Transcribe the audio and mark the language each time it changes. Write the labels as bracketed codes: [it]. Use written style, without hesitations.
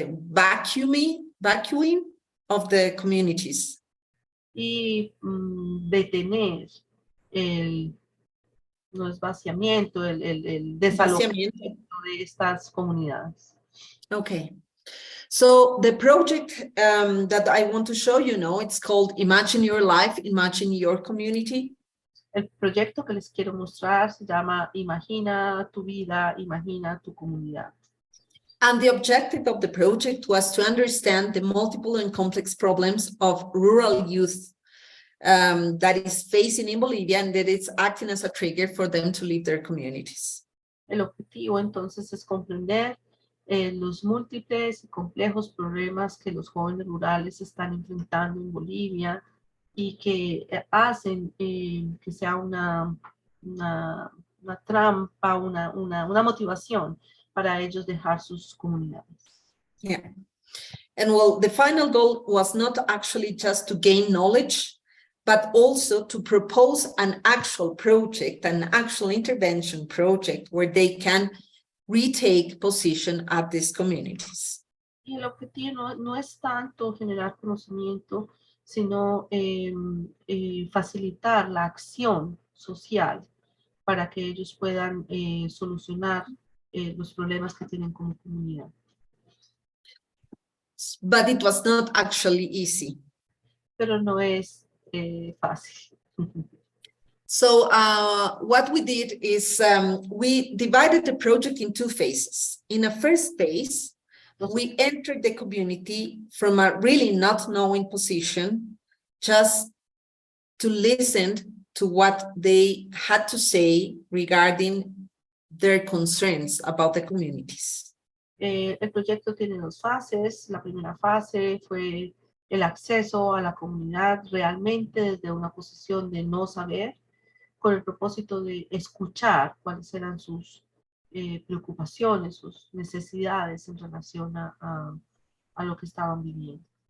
[en] vacuuming of the communities. [es] Y detener no es vaciamiento, el desalojamiento Vaciamiento. de estas comunidades. [en] Okay. So the project that I want to show you now, it's called Imagine Your Life, Imagine Your Community. [es] El proyecto que les quiero mostrar se llama Imagina tu vida, imagina tu comunidad. [en] And the objective of the project was to understand the multiple and complex problems of rural youth that is facing in Bolivia, and that it's acting as a trigger for them to leave their communities. [es] El objetivo entonces es comprender los múltiples y complejos problemas que los jóvenes rurales están enfrentando en Bolivia y que hacen que sea una trampa, una motivación para ellos dejar sus comunidades. [en] Yeah. And well, the final goal was not actually just to gain knowledge, but also to propose an actual project, an actual intervention project where they can retake position at these communities. [es] Y el objetivo no es tanto generar conocimiento, sino facilitar la acción social para que ellos puedan solucionar los problemas que tienen como comunidad. [en] But it was not actually easy. [es] Pero no es fácil. [en] So what we did is we divided the project in two phases. In a first phase, we entered the community from a really not knowing position, just to listen to what they had to say regarding their concerns about the communities. [es] El proyecto tiene dos fases. La primera fase fue el acceso a la comunidad realmente desde una posición de no saber, con el propósito de escuchar cuáles eran sus preocupaciones, sus necesidades en relación a lo que estaban viviendo.